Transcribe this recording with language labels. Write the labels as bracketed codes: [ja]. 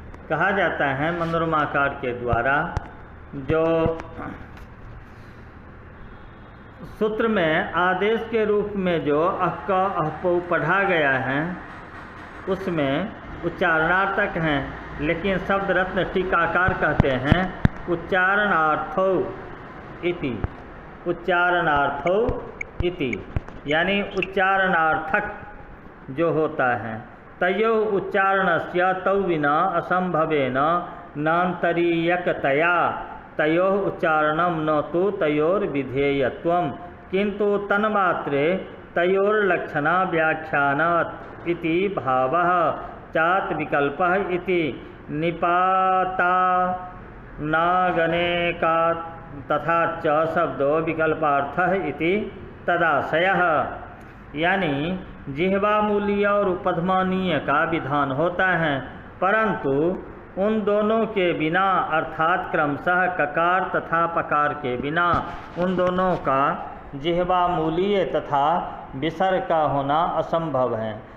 [hi] कहा जाता है मनोरमाकार के द्वारा जो सूत्र में आदेश के रूप में जो अक्क अहपौ पढ़ा गया है उसमें उच्चारणार्थक हैं, लेकिन शब्द रत्न टीकाकार कहते हैं [sa] उच्चारणार्थौ इति, उच्चारणार्थौ इति, [hi] यानी उच्चारणार्थक जो होता है। [sa] तयो उच्चारणस्य तौ विना असंभवेन नान्तरीयकतया तयो उच्चारणं न तो तयोर्विधेयत्वं किंतु तन्मात्रे तयोर्लक्षणा व्याख्यानात् इति भावः चात् विकल्पः इति निपाता नागनेका तथा च शब्दो विकल्पार्थः इति तदाशयः। [hi] यानी जिह्वामूलीय और उपध्मानीय का विधान होता है, परंतु उन दोनों के बिना अर्थात क्रमशः ककार तथा पकार के बिना उन दोनों का जिह्वामूलीय तथा विसर्ग का होना असंभव है।